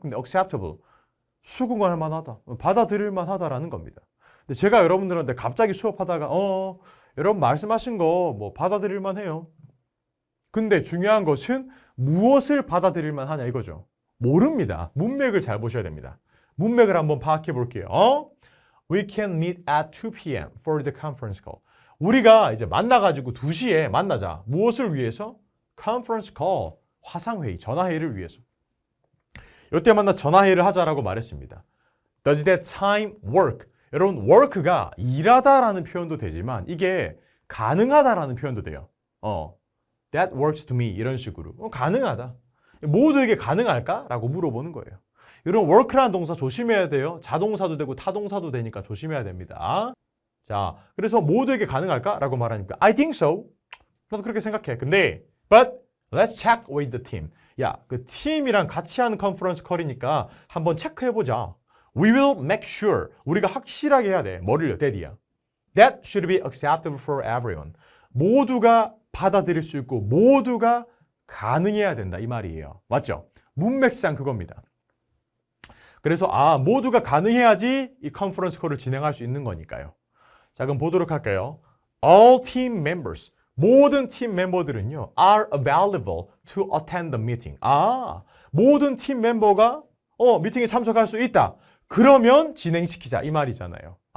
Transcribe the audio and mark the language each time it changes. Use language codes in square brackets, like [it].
[ko] 근데 acceptable, 수긍할 만하다, 받아들일 만하다라는 겁니다. 근데 제가 여러분들한테 갑자기 수업하다가 여러분 말씀하신 거 받아들일 만해요. 근데 중요한 것은 무엇을 받아들일 만하냐 이거죠. 모릅니다. 문맥을 잘 보셔야 됩니다. 문맥을 한번 파악해 볼게요. [en] We can meet at 2 p.m. for the conference call. [ko] 우리가 이제 만나가지고 2시에 만나자. 무엇을 위해서? Conference call, 화상회의, 전화회의를 위해서. 이때 만나 전화회의를 하자라고 말했습니다. [en] Does that time work? [ko] 여러분, work가 일하다라는 표현도 되지만 이게 가능하다라는 표현도 돼요. [en] That works to me [ko] 이런 식으로. 가능하다. 모두에게 가능할까? 라고 물어보는 거예요. 이런 work라는 동사 조심해야 돼요. 자동사도 되고 타동사도 되니까 조심해야 됩니다. 자, 그래서 모두에게 가능할까? 라고 말하니까 [en] I think so. [ko] 나도 그렇게 생각해. 근데 [en] But let's check with the team. [ko] 야, 그 팀이랑 같이 하는 컨퍼런스 콜이니까 한번 체크해보자. [en] We will make sure. [ko] 우리가 확실하게 해야 돼. 뭐를요? that이야. [en] That should be acceptable for everyone. [ko] 모두가 받아들일 수 있고 모두가 가능해야 된다. 이 말이에요. 맞죠? 문맥상 그겁니다. 그래서 모두가 가능해야지 이 컨퍼런스 콜을 진행할 수 있는 거니까요. 자, 그럼 보도록 할까요? [en] All team members. [ko] 모든 팀 멤버들은요, [en] are available to attend the meeting. [ko] 모든 팀 멤버가 미팅에 참석할 수 있다. 그러면 진행시키자 이 말이잖아요.